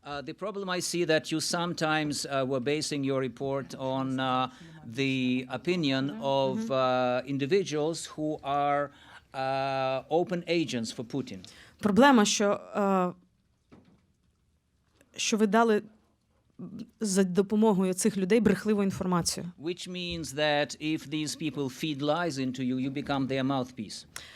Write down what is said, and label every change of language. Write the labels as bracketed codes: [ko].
[en] The problem I see that you sometimes were basing your report on the opinion of individuals who are open agents for Putin. [uk] Проблема, що ви дали за допомогою цих людей брехливу інформацію. [en] Which means that if these people feed lies into you, you become their mouthpiece.